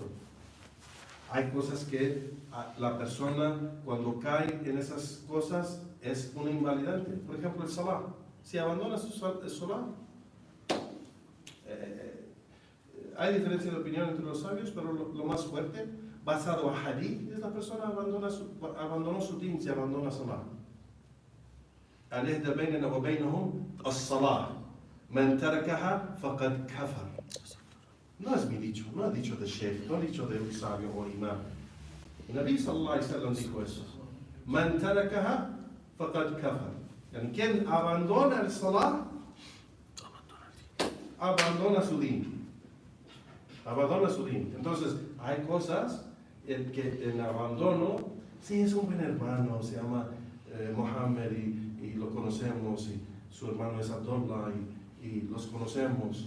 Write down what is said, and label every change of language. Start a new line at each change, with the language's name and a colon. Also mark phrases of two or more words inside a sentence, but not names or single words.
Spanish: Hay cosas que la persona cuando cae en esas cosas es un invalidante. Por ejemplo, el salah. Si abandona el salah, hay diferencia de opinión entre los sabios, pero lo más fuerte, basado a hadith, es la persona abandonó su din si abandona salah.
Arabic: العهد بيننا وبينهم الصلاة من تركها فقد كفر.
Spanish: No es mi dicho, no ha dicho de sheikh, no ha dicho de un sabio o imam. El Nabi
Arabic: صلى الله عليه وسلم
Spanish: dijo eso.
Arabic: من تركها فقد كفر.
Spanish: Yani quien abandona el salah, abandona su din. Abandona su din. Entonces, hay cosas en que el abandono, sí es un buen hermano, se llama Mohammed y lo conocemos, y su hermano es Abdullah y los conocemos.